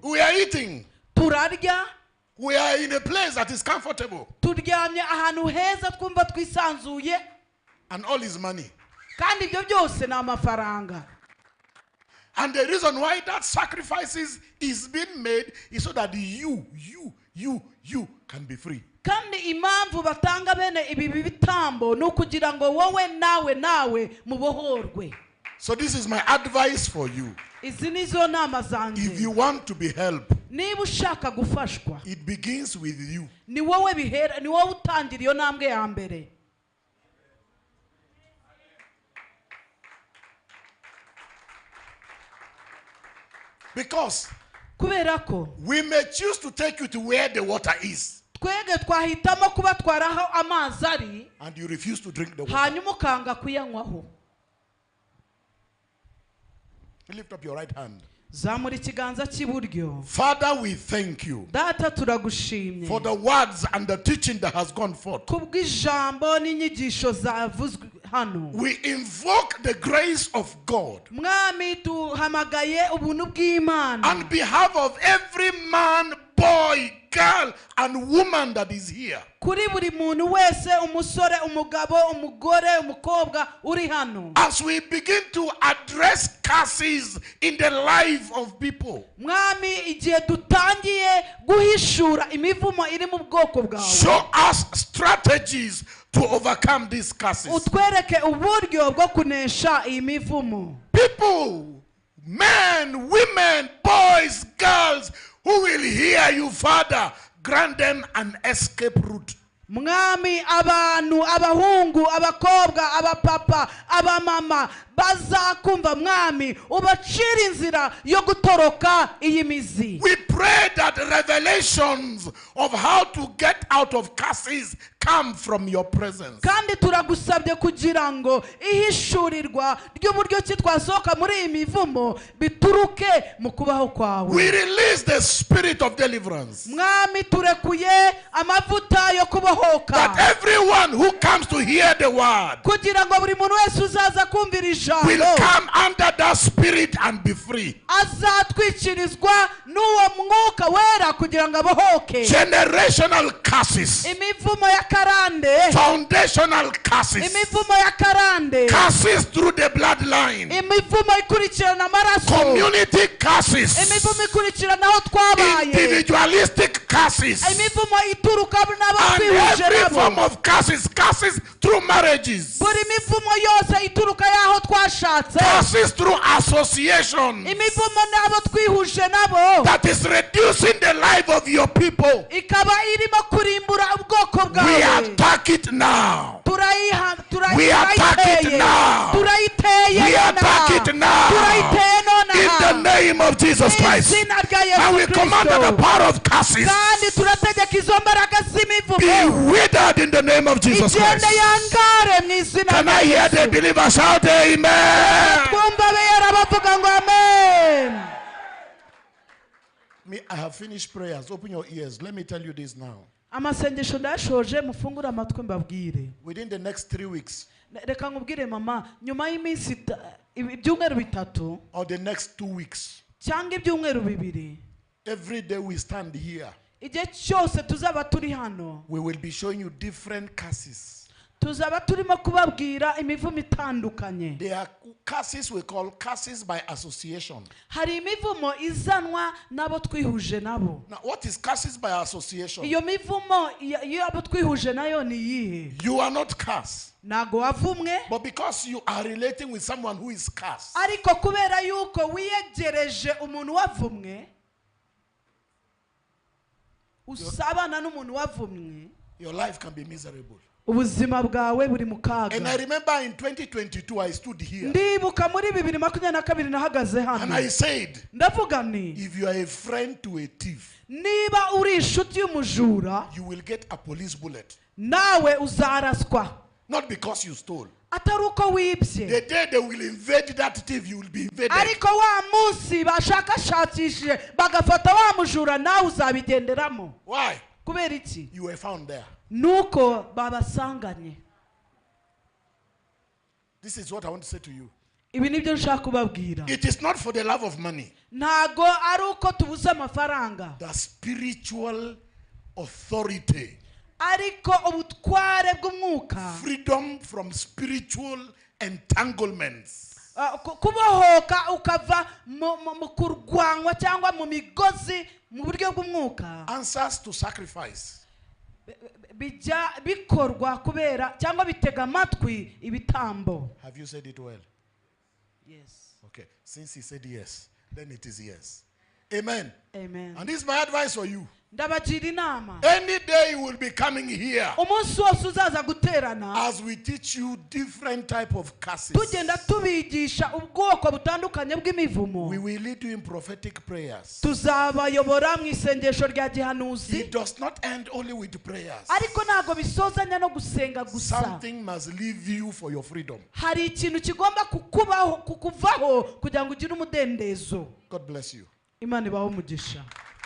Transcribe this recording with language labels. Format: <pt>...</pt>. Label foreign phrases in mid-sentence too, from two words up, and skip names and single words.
<en>We are eating.</en> <rw>turarya,</rw> <en>We are in a place that is comfortable.</en> <rw>turyamye ahantu heza twumva twisanzuye,</rw> <en>And all is money.</en> <rw>kandi ibyo byose ni amafaranga.</rw> <en>And the reason why that sacrifices is being made is so that you can be free.</en> <rw>kandi impamvu batanga bene ibi bitambo ni ukugira ngo wowe nawe mubohorwe.</rw> <en>So this is my advice for you.</en> <rw>izi nizo nama</rw> <en>If</en> <rw>zanjye.</rw> <en>you want to be helped,</en> <rw>niba ushaka gufashwa,</rw> <en>it begins with you.</en> <rw>ni wowe bihera, ni wowe utangira iyo ntambwe ya mbere.</rw> <en>Because</en> <rw>kubera ko</rw> <en>we may choose to take you to where the water is,</en> <rw>twege twahitamo kubatwara aho amazi ari,</rw> <en>and you refuse to drink the water.</en> <rw>hanyuma ukanga kuyanywaho.</rw> <en>Lift up your right hand.</en> <rw>zamura ikiganza cy'iburyo.</rw> <en>Father, we thank you</en> <rw>data turagushimye</rw> <en>for the words and the teaching that has gone forth.</en> <rw>kubw'ijambo n'inyigisho zavuzwe hano.</rw> <en>We invoke the grace of God</en> <rw>mwami duhamagaye ubuntu bw'Imana</rw> <en>on behalf of every man, boy, girl, and woman that is here.</en> <rw>kuri buri muntu wese, umusore, umugabo, umugore, umukobwa uri hano.</rw> <en>As we begin to address curses in the life of people,</en> <rw>mwami igihe dutangiye guhishura imivumo iri mu bwoko bwawe,</rw> <en>show us strategies to overcome these curses.</en> <rw>utwereke uburyo bwo kunesha iyi mivumo.</rw> <en>People, men, women, boys, girls, who will hear you, Father, grant them an escape route.</en> <rw>mwami abantu, abahungu, abakobwa, abapapa, abamama bazakumva mwami, ubacira inzira yo gutoroka iyi mizi.</rw> <en>We pray that revelations of how to get out of curses come from your presence.</en> <rw>kandi turagusabye kugira ngo ihishurirwa ry'uburyo ki twasohoka muri iyi mivumo bituruke mu kubaho kwawe.</rw> <en>We release the spirit of deliverance,</en> <rw>mwami turekuye amavuta yo kubohoka,</rw> <en>that everyone who comes to hear the word</en> <rw>kugira ngo buri muntu wese uzaza kumvira ijambo</rw> <en>will come under that spirit and be free.</en> <rw>azatwikirizwa n'uwo mwuka wera kugira ngo abohoke.</rw> <en>Generational curses,</en> <rw>imivumo ya karande,</rw> <en>foundational curses,</en> <rw>imivumo ya karande,</rw> <en>curses through the bloodline,</en> <rw>imivumo ikurikirana amaraso,</rw> <en>community curses,</en> <rw>imivumo ikurikirana aho twabaye,</rw> <en>individualistic curses,</en> <rw>imivumo ituruka</rw> <en>and</en> <rw>n'abatwihuje</rw> <en>every</en> <rw>nabo,</rw> <en>form of curses, curses through marriages,</en> <rw>buri mivumo yose ituruka y'aho twashatse,</rw> <en>curses through association,</en> <rw>imivumo n'abo twihuje nabo,</rw> <en>that is reducing the life of your people.</en> <rw>ikaba irimo kurimbura ubwoko</rw> <en>We</en> <rw>bwawe.</rw> <en>attack it now. We attack it now. We attack it now. In the name of Jesus Christ. And we command the power of curses be withered in the name of Jesus Christ. Can I hear the believers shout amen? Me, I have finished prayers. Open your ears. Let me tell you this now.</en> <rw>amasengesho ndashoje mufungura amatwi mbabwire</rw> <en>Within the next 3 weeks</en> <rw>reka nkubwire mama nyuma y'iminsi ibyumweru bitatu</rw> <en>or the next 2 weeks,</en> <rw>cyangwa ibyumweru bibiri</rw> <en>every day we stand here,</en> <rw>igihe cyose tuzaba turi hano</rw> <en>we will be showing you different curses.</en> <rw>tuzaba turimo kubabwira imivumo itandukanye.</rw> <en>There are curses we call curses by association.</en> <rw>hari imivumo izanwa n'abo twihuje nabo.</rw> <en>Now, what is curses by association?</en> <rw>iyo mivumo iyo abo twihuje nayo ni iyihe?</rw> <en>You are not cursed,</en> <rw>ntago wavumwe,</rw> <en>but because you are relating with someone who is cursed,</en> <rw>ariko kubera yuko wiyegereje umuntu wavumwe, usabana n'umuntu wavumwe,</rw> <en>your life can be miserable.</en> <rw>ubuzima bwawe buri mu kaga.</rw> <en>And I remember in 2022 I stood here</en> <rw>ndibuka muri 2022 nahagaze</rw> <en>and</en> <rw>hano</rw> <en>I said,</en> <rw>ndavuga nti</rw> <en>if you are a friend to a thief,</en> <rw>niba uri inshuti y'umujura</rw> <en>you will get a police bullet.</en> <rw>nawe uzaraswa,</rw> <en>Not because you stole.</en> <rw>atari uko wibye,</rw> <en>The day they will invade that thief, you will be invaded.</en> <rw>ariko wa munsi bashakashakishije bagafata wa mujura nawe uzabigenderamo.</rw> <en>Why?</en> <rw>kubera iki?</rw> <en>You were found there.</en> <rw>nuko babasanganye.</rw> <en>This is what I want to say to you.</en> <rw>ibi nibyo nshaka kubabwira.</rw> <en>It is not for the love of money.</en> <rw>ntago ari uko tubuze amafaranga,</rw> <en>The spiritual authority,</en> <rw>ariko ubutware bw'umwuka,</rw> <en>freedom from spiritual entanglements,</en> <rw>kubohoka ukava mu kurwanywa cyangwa mu migozi mu buryo bw'umwuka,</rw> <en>answers to sacrifice.</en> <rw>bijya bikorwa kubera cyangwa bitega amatwi ibitambo.</rw> <en>Have you said it well? Yes. Okay. Since he said yes, then it is yes. Amen. Amen. And this is my advice for you.</en> <rw>ndabagira inama,</rw> <en>Any day you will be coming here</en> <rw>umunsi wose uzaza guterana</rw> <en>as we teach you different type of curses.</en> <rw>tugenda tubigisha ubwoko butandukanye bw'imivumo.</rw> <en>We will lead you in prophetic prayers.</en> <rw>tuzabayobora mu isengesho rya gihanuzi,</rw> <en>It does not end only with prayers.</en> <rw>ariko ntago bisozanya no gusenga gusa.</rw> <en>Something must leave you for your freedom.</en> <rw>hari ikintu kigomba kukuvaho kugira ngo ugire umudendezo.</rw> <en>God bless you.</en> <rw>Imana ibahe umugisha.</rw>